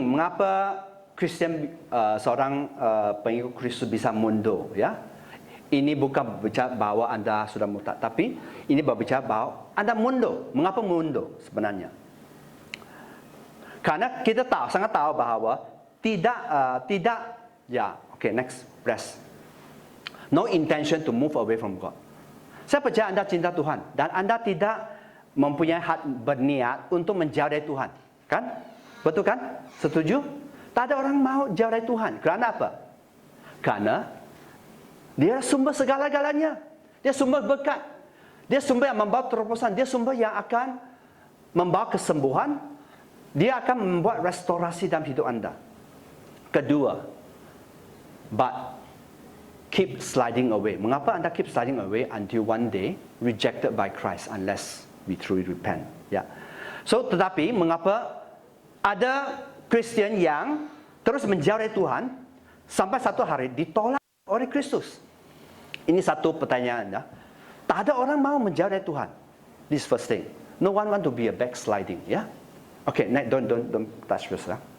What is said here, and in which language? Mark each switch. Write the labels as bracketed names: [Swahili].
[Indonesian] Mengapa Kristen seorang pengikut Kristus bisa mundur ya? Ini bukan berbicara bahwa Anda sudah murtad, tapi ini berbicara bahwa Anda mundur. Mengapa mundur sebenarnya? Karena kita sangat tahu bahwa tidak ya. [English] Okay, next, rest. No intention to move away from God. [Indonesian] Saya percaya Anda cinta Tuhan dan Anda tidak mempunyai berniat untuk menjauh dari Tuhan, kan? Betul kan? Setuju? Tak ada orang mau jauh dari Tuhan. Kerana apa? Karena Dia sumber segala-galanya. Dia sumber berkat. Dia sumber yang membawa terobosan. Dia sumber yang akan membawa kesembuhan. Dia akan membuat restorasi dalam hidup Anda. Kedua, [English] but keep sliding away. [Indonesian] Mengapa Anda [English] keep sliding away until one day rejected by Christ unless we truly repent? Ya. [Indonesian] So, tetapi mengapa ada Kristen yang terus menjauh dari Tuhan sampai satu hari ditolak oleh Kristus? Ini satu pertanyaan ya. Tak ada orang mau menjauh dari Tuhan. [English] This first thing. No one want to be a backsliding, ya. Okay, don't touch this lah.